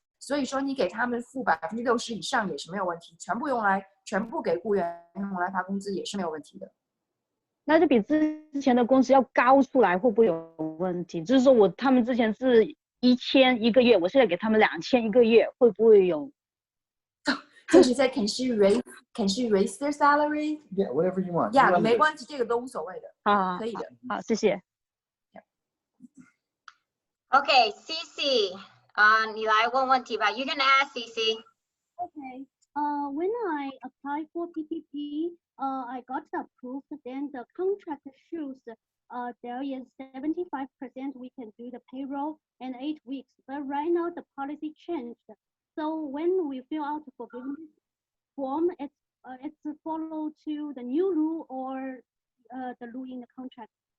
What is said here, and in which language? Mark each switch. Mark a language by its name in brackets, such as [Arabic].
[Chinese] 所以说你给他们付60%以上也是没有问题，全部给雇员用来发工资也是没有问题的。那就比之前的工资要高出来，会不会有问题？就是说他们之前是1000一个月，我现在给他们2000一个月，会不会有？就是在 [English] can she raise their salary? Yeah, whatever you want. [Chinese] Yeah, 没关系，这个都无所谓的。啊，可以的。好，谢谢。 Okay, CC, 你来问问题吧。 [English] You can ask CC. Okay. When I applied for PPP, I got approved. Then the contract shows there is 75% we can do the payroll and 8 weeks. But right now the policy changed. So when we fill out the forgiveness form, it's follow to the new rule or the rule in the contract.